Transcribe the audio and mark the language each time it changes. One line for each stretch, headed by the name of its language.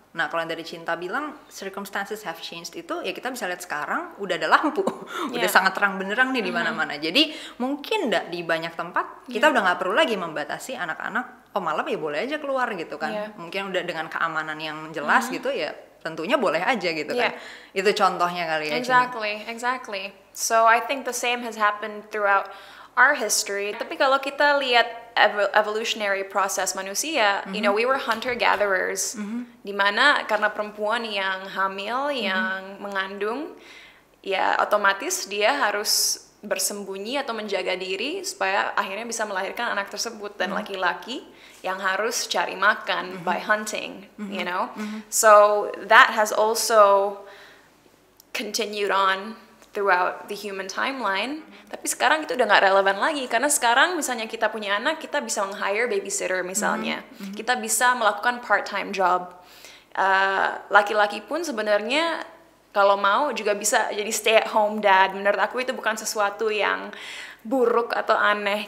Indonesian: Nah, kalau yang dari Cinta bilang
English: circumstances have changed
Indonesian: itu, ya kita bisa lihat sekarang udah ada lampu, udah sangat terang benderang nih di mana-mana. Jadi mungkin di banyak tempat kita udah nggak perlu lagi membatasi anak-anak. Oh, malam ya boleh aja keluar gitu kan. Mungkin udah dengan keamanan yang jelas gitu ya. Tentunya boleh aja gitu kan. Itu contohnya kali ya.
English: Exactly. So I think the same has happened throughout our history.
Indonesian: Tapi kalau kita lihat
English: evolutionary process manusia, you know, we were hunter gatherers.
Indonesian: Dimana karena perempuan yang hamil, yang mengandung, ya otomatis dia harus bersembunyi atau menjaga diri supaya akhirnya bisa melahirkan anak tersebut, dan laki-laki yang harus cari makan
English: by hunting, you know. So that has also continued on throughout the human timeline.
Indonesian: Tapi sekarang itu udah nggak relevan lagi, karena sekarang misalnya kita punya anak, kita bisa meng-hire babysitter misalnya, kita bisa melakukan part-time job. Laki-laki pun sebenarnya kalau mau juga bisa jadi stay at home dad. Menurut aku itu bukan sesuatu yang buruk atau aneh.